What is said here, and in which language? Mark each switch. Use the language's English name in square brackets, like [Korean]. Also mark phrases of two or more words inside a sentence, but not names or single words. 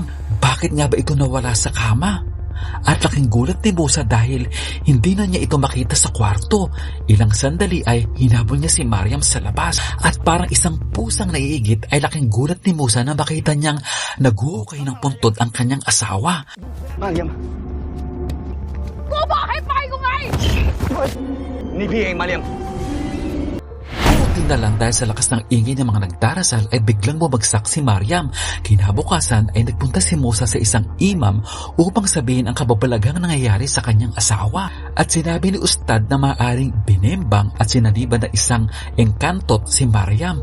[Filipino] Bakit nga ba ito nawala sa kama? At laking gulat ni Musa dahil hindi na niya ito makita sa kwarto. Ilang sandali ay hinabol niya si Mariam sa labas, at parang isang pusang naiigit ay laking gulat ni Musa na makita niyang naghuhukay ng puntod ang kanyang asawa. Mariam! [Thai] 我บอกให้ไปกูไง นี่พี่เองมาเรียม [Filipino] Buti na lang dahil sa lakas ng ingay ng mga nagdarasal ay biglang bumagsak si Mariam. Kinabukasan ay nagpunta si Musa sa isang imam upang sabihin ang kababalaghang nangyayari sa kanyang asawa. At sinabi ni Ustad na maaaring binembang at sinaniban na isang engkantot si Mariam.